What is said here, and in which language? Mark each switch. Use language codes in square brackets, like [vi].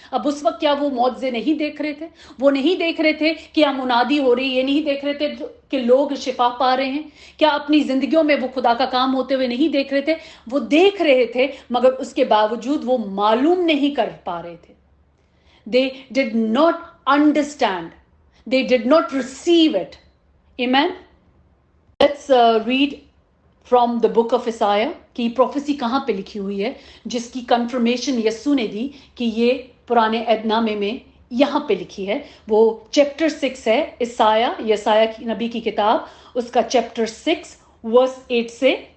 [hi] अब उस वक्त क्या वो मौजज़े नहीं देख रहे थे? वो नहीं देख रहे थे कि क्या मुनादी हो रही, ये नहीं देख रहे थे कि लोग शिफा पा रहे हैं? क्या अपनी जिंदगियों में वो खुदा का काम होते हुए नहीं देख रहे थे? वो देख रहे थे मगर उसके बावजूद वो मालूम नहीं कर पा रहे थे। [en] They did not understand, they did not receive it. Amen. Let's read from the book of Isaiah [hi] कि प्रोफेसी कहां पे लिखी हुई है, जिसकी कंफर्मेशन यीशु ने दी कि ये पुराने ऐदनामे में यहां पे लिखी है। वो चैप्टर 6 है, यसाया की नबी की किताब, उसका चैप्टर 6 वर्स 8 से।